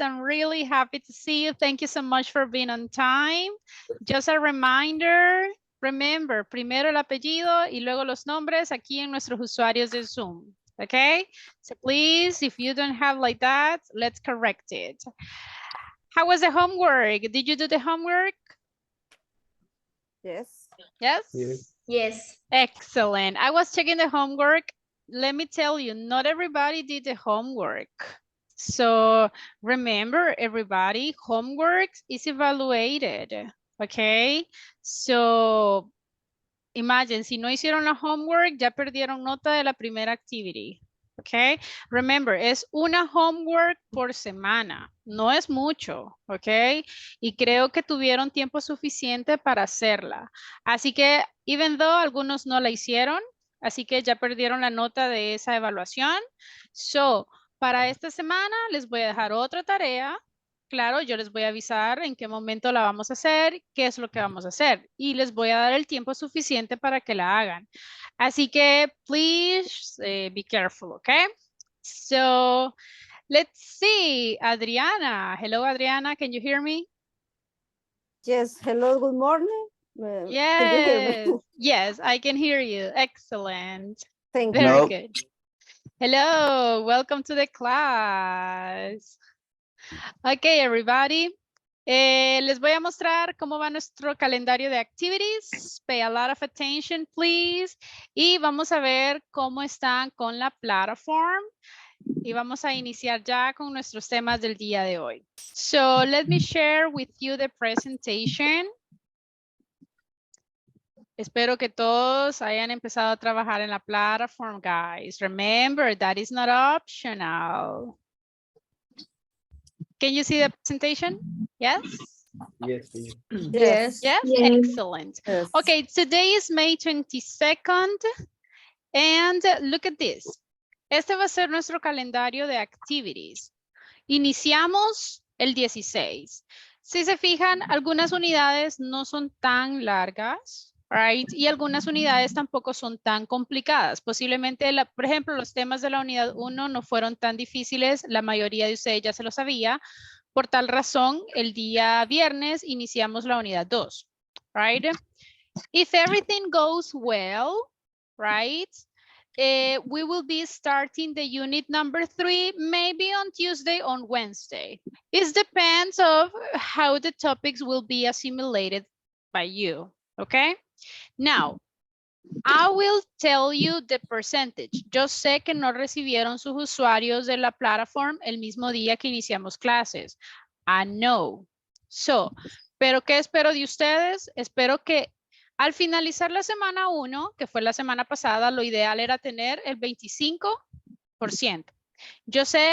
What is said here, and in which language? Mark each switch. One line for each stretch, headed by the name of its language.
English: I'm really happy to see you. Thank you so much for being on time. Just a reminder, remember,
Spanish: primero el apellido y luego los nombres aquí en nuestros usuarios de Zoom.
English: Okay? So please, if you don't have like that, let's correct it. How was the homework? Did you do the homework? Yes. Yes? Yes. Yes. Excellent. I was checking the homework. Let me tell you, not everybody did the homework. So remember, everybody, homework is evaluated. Okay? So imagine,
Spanish: si no hicieron la homework, ya perdieron nota de la primera activity. Okay? Remember, es una homework por semana. No es mucho. Okay? Y creo que tuvieron tiempo suficiente para hacerla. Así que,
English: even though
Spanish: algunos no la hicieron, así que ya perdieron la nota de esa evaluación. So, para esta semana les voy a dejar otra tarea. Claro, yo les voy a avisar en qué momento la vamos a hacer, qué es lo que vamos a hacer y les voy a dar el tiempo suficiente para que la hagan. Así que,
English: please be careful, okay? So, let's see. Adriana. Hello, Adriana. Can you hear me? Yes. Hello. Good morning. Can you hear me? Yes. Yes, I can hear you. Excellent. Thank Very you. good. Hello. Welcome to the class. Okay, everybody.
Spanish: Les voy a mostrar cómo va nuestro calendario de activities.
English: Pay a lot of attention, please.
Spanish: Y vamos a ver cómo están con la platform. Y vamos a iniciar ya con nuestros temas del día de hoy.
English: So, let me share with you the presentation.
Spanish: Espero que todos hayan empezado a trabajar en la platform, guys.
English: Remember, that is not optional. Can you see the presentation? Yes? Yes. Teacher. Yes. Yes? Yes. Excellent. Yes. Okay, today is May 22nd. And look at this.
Spanish: Este va a ser nuestro calendario de activities. Iniciamos el 16. Si se fijan, algunas unidades no son tan largas, right? Y algunas unidades tampoco son tan complicadas. Posiblemente, por ejemplo, los temas de la unidad 1 no fueron tan difíciles. La mayoría de ustedes ya se lo sabía. Por tal razón, el día viernes iniciamos la unidad 2, right?
English: If everything goes well, right? We will be starting the unit number 3, maybe on Tuesday, on Wednesday. It depends of how the topics will be assimilated by you, okay? Now, I will tell you the percentage.
Spanish: Yo sé que no recibieron sus usuarios de la plataforma el mismo día que iniciamos clases.
English: I know.
Spanish: So, pero ¿qué espero de ustedes? Espero que al finalizar la semana 1, que fue la semana pasada, lo ideal era tener el 25%. Yo sé,